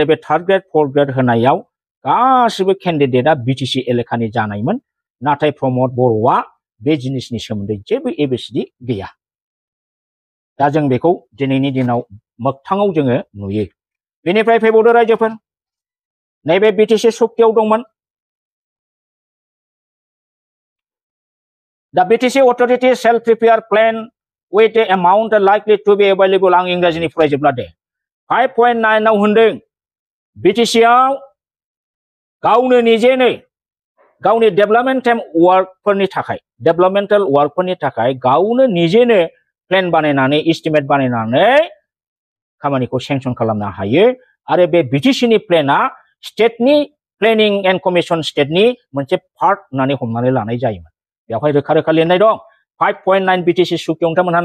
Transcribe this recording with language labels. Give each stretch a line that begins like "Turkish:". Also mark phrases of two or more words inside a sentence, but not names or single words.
Bodo: बे थार्ड ग्रेड फोर्थ ग्रेड होनायाव गासिबो केन्डिडेटआ बिटिसि एलेकानि जानायमोन नाथाय प्रमद बर'आ बे जिनिसनि सोमोन्दै जेबो ABCD गैया दा जों बेखौ दिनैनि दिनाव मोगथाङाव जोङो नुयो बेनिफ्राय फैबावदो रायजोफोर नैबे बिटिसि सुक्तियाव दंमोन
English: The BTC authority shall prepare plan with the amount likely to be available
Bodo: आं इंराजिनि फरायजोबला दे 5.9 आव होनदों बिटिसिआव गावनो निजेनो गावनि डेभेलपमेन्टेल वर्कफोरनि थाखाय गावनो निजेनो प्लेन बानायनानै एस्टिमेट बानायनानै खामानिखौ सेंसन खालामनो हायो आरो बे बिटिसिनि प्लेनआ स्टेटनि
English: planning and commission
Bodo: स्टेटनि मोनसे पार्ट होननानै हमनानै लानाय जायोमोन बेवहाय रोखा रोखा लिरनाय दं 5.9 बिटिसि सुक्तियाव नोंथांमोनहा